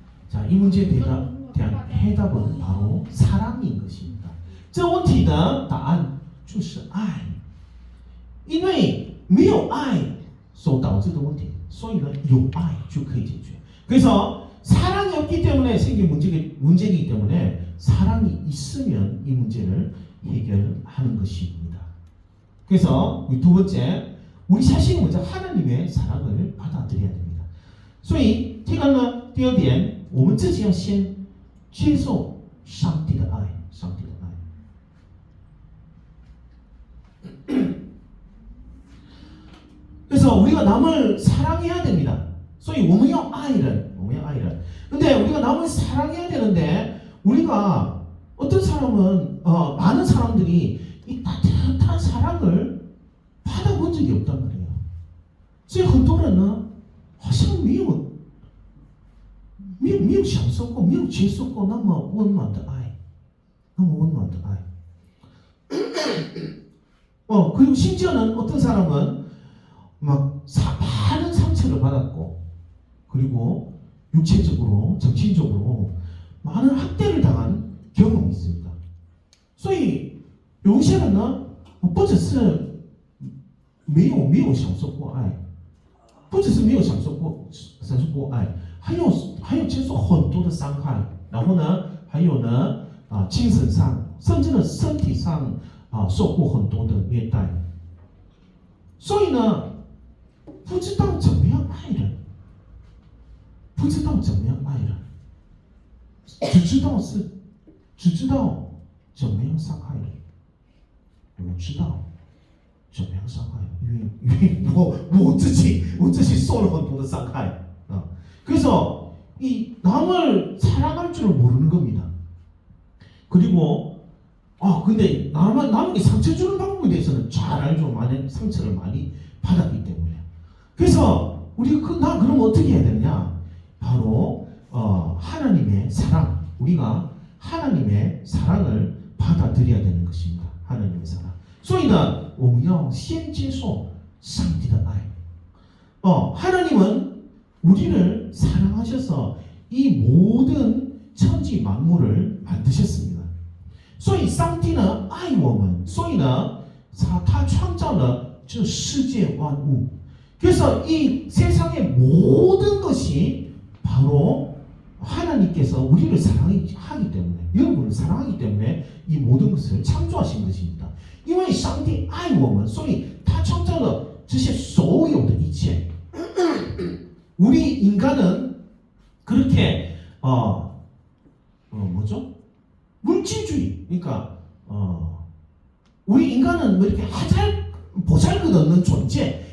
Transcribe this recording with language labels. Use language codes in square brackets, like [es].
[ko] 자, 이 문제에 대한 해답은 바로 사랑인 것입니다. [zh] 这问题的答案就是爱，因为没有爱所导致的问题，所以呢有爱就可以解决。 [ko] 그래서 사랑이 없기 때문에 생긴 문제이기 때문에 사랑이 있으면 이 문제를 해결하는 것입니다. 그래서 우리 두 번째, 우리 자신이 먼저 하나님의 사랑을 받아들여야 됩니다. [zh] 所以第二点，我们自己要先接受上帝的爱，上帝的爱。 [ko] 그래서 우리가 남을 사랑해야 됩니다. [zh] 所以我们要爱人，我们要爱人。 [ko] 근데 우리가 남을 사랑해야 되는데 우리가 어떤 사람은 많은 사람들이 이 따뜻한 사랑을 받아본 적이 없단 말이에요. [zh] 所以很多人呢好像没有享受过，没有接受过那么温暖的爱，那么温暖的爱。 [ko] 그리고 심지어는 어떤 사람은 막 많은 상처를 받았고, 그리고 육체적으로, 정신적으로 많은 학대를 당한 경험이 있습니다. [zh] 所以有一些人呢，不只是没有享受过爱，不只是没有享受过爱，还有接受很多的伤害，然后呢，还有呢精神上甚至呢身体上受过很多的虐待，所以呢不知道怎么样爱人，不知道怎么样爱人，只知道怎么样伤害人。我知道怎么样伤害，因为我自己受了很多的伤害 [ko] 그래서 이 남을 사랑할 줄 모르는 겁니다. 그리고 근데 남에게 상처 주는 방법에 대해서는 잘 알죠. 많은 상처를 많이 받았기 때문에. 그래서 나 그럼 어떻게 해야 되느냐? 바로 하나님의 사랑, 우리가 하나님의 사랑을 받아들여야 되는 것입니다. 하나님의 사랑. [zh] 所以呢，我们要先接受上帝的爱。 [ko] 하나님은 우리를 사랑하셔서 이 모든 천지 만물을 만드셨습니다. [zh] 所以上帝呢爱我们，所以呢，他创造了这世界万物。 [ko] 그래서 이 세상의 모든 것이 바로 하나님께서 우리를 사랑하기 때문에, 여러분을 사랑하기 때문에 이 모든 것을 창조하신 것입니다. [zh] 因为上帝爱我们，所以他创造了这些所有的一切。 [ko] 우리 인간은 그렇게 뭐죠? 물질주의. 그러니까 우리 인간은 뭐 이렇게 보잘것없는 존재.